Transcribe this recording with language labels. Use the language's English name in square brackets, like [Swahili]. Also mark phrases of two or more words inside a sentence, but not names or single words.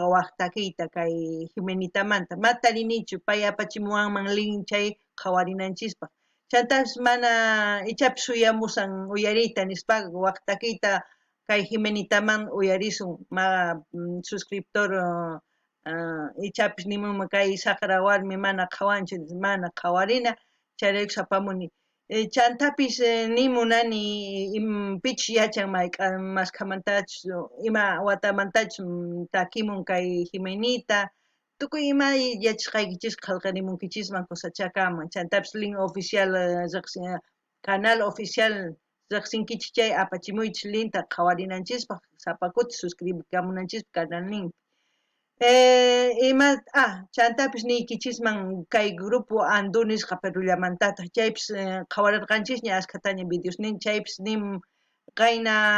[Quechua] waq takiyta kay Jimenitamanta matarinichu pay apachimuwanman link chay qhawarinanchispaq chantapis mana ichapis uyamusan uyariyta nispaqa waq takiyta kay Jimenitaman uyarisun suscriptor ichapis nimunman kay saqra warmi mana qhawanchu mana qhawarina chayraykus apamuni. Chantapis nimunani pichis yachan masqamantachus ima watamantachus takimun kay Jimenita tukuy ima yachaqaykichis qallqarimunkichisman kusachakaman chantapis [Spanish] link oficial canal oficial [Quechua] riqsinkichis chay apachimuychis linta qhawarinanchispaq sapa kuti suscribikamunanchispaq canal ninpi. Chantapis niykichisman kay grupo Andu nisqa Perullamantata chaypis qhawarirqanchisña askataña videos nin chaypis nin qayna